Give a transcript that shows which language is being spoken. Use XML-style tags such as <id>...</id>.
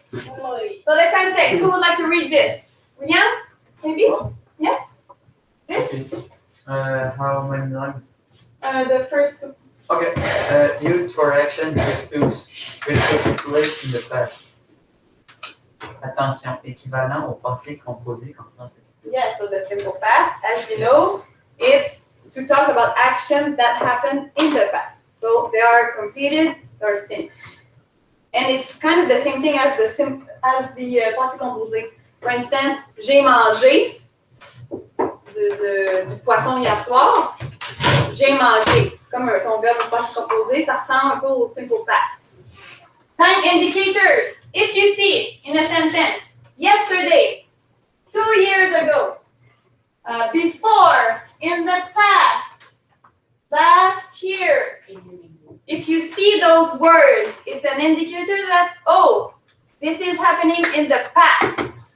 <en>So the context, who would like to read this? William? Maybe? Yes? This? How many lines? The first two. Okay. Used for action with took place in the past.</en> <fr>Attention, équivalent au passé composé en français.</fr> <en>Yeah, so the simple past, as you know, it's to talk about actions that happened in the past. So they are completed, they are finished. And it's kind of the same thing as the passé composé. For instance,</en> <fr>j'ai mangé du poisson hier soir. J'ai mangé. Comme ton verbe passé composé, ça ressemble un peu au simple past.</fr> <en>Time indicators. If you see in a sentence, yesterday, 2 years ago, before, in the past, last year, if you see those words, it's an indicator that, oh, this is happening in the past.</en>